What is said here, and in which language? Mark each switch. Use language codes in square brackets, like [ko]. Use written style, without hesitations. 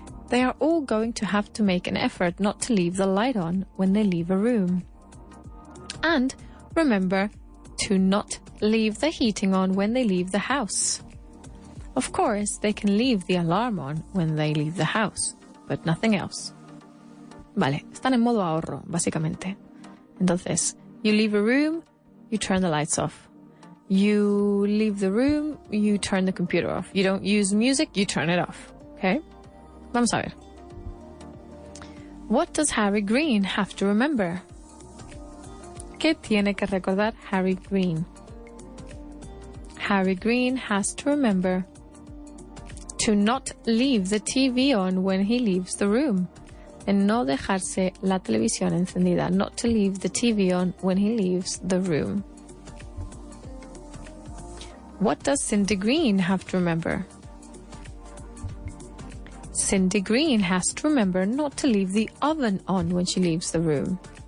[en] They are all going to have to make an effort not to leave the light on when they leave a room. And remember to not leave the heating on when they leave the house. Of course, they can leave the alarm on when they leave the house, but nothing else. [es] Vale, están en modo ahorro, básicamente. Entonces, [en] you leave a room, you turn the lights off. You leave the room, you turn the computer off. You don't use music, you turn it off. Okay? [es] Vamos a ver. [en] What does Harry Green have to remember? [es] ¿Qué tiene que recordar Harry Green? [en] Harry Green has to remember to not leave the TV on when he leaves the room. [es] En no dejarse la televisión encendida. [en] Not to leave the TV on when he leaves the room. What does Cindy Green have to remember? Cindy Green has to remember not to leave the oven on when she leaves the room.